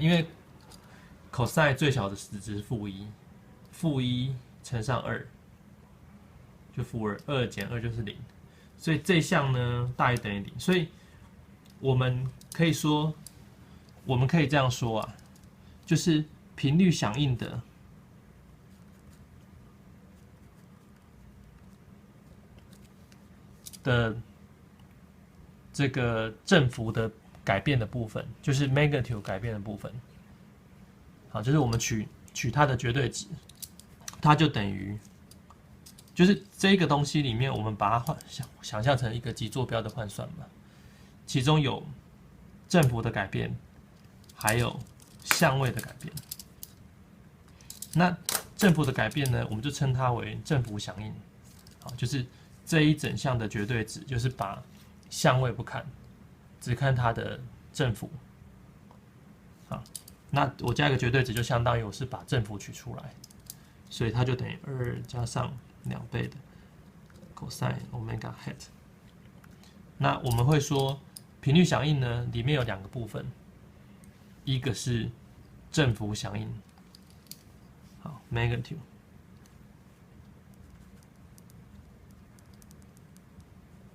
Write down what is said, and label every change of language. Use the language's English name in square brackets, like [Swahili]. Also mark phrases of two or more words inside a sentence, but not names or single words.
[Chinese] 因為 cosine 最小的值是-1乘上2就-2，2減2就是0，所以這一項呢大於等於0，所以我們可以這樣說啊，就是頻率響應的這個振幅的改變的部分，就是 magnitude 改變的部分。好，就是我們取它的絕對值，它就等於，就是這個東西裡面，我們把它想象成一個極坐標的換算嘛，其中有振幅的改變，還有相位的改變。那振幅的改變呢，我們就稱它為振幅響應。好，就是這一整項的絕對值，就是把相位不看，只看它的振幅。好，那我加一個絕對值，就相當於我是把振幅取出來，所以它就等於2加上2倍的 [English] cosine omega hat。 [Chinese] 那我們會說，頻率響應呢，裡面有2個部分，一個是振幅響應，好 magnitude，